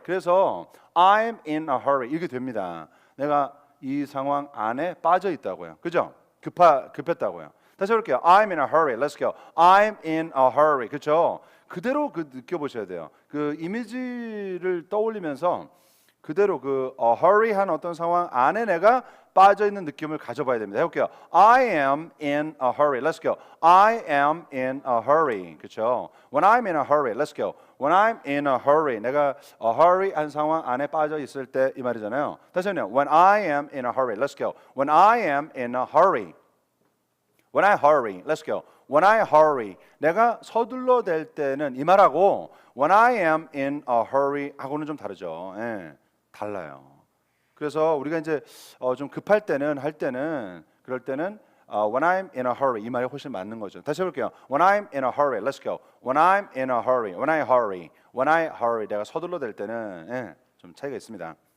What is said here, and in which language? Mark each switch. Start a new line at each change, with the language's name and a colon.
Korean: 그래서
English: I'm in a hurry.
Korean: 이렇게 됩니다. 내가 이 상황 안에 빠져 있다고요. 그죠? 급했다고요. 다시 해볼게요.
English: I'm in a hurry. Let's go. I'm in a hurry.
Korean: 그렇죠? 그대로 느껴보셔야 돼요. 그 이미지를 떠올리면서 그대로 그 hurry 한 어떤 상황 안에 내가 빠져 있는 느낌을 가져봐야 됩니다. 해볼게요.
English: I am in a hurry. Let's go. I am in a hurry.
Korean: 그렇죠?
English: When I'm in a hurry. Let's go. When I'm in a hurry.
Korean: 내가 hurry 한 상황 안에 빠져 있을 때 이 말이잖아요.
English: 다시 한번. When I am in a hurry. Let's go. When I am in a hurry. When I hurry. Let's go. When I hurry.
Korean: 내가 서둘러 댈 때는 이 말하고
English: When I am in a hurry
Korean: 하고는 좀 다르죠. 예, 달라요. 그래서 우리가 이제 좀 급할 때는 그럴 때는
English: when I'm in a hurry
Korean: 이 말이 훨씬 맞는 거죠. 다시 해볼게요.
English: When I'm in a hurry, let's go. When I'm in a hurry, when I hurry, when I hurry.
Korean: 내가 서둘러 댈 때는 예, 좀 차이가 있습니다.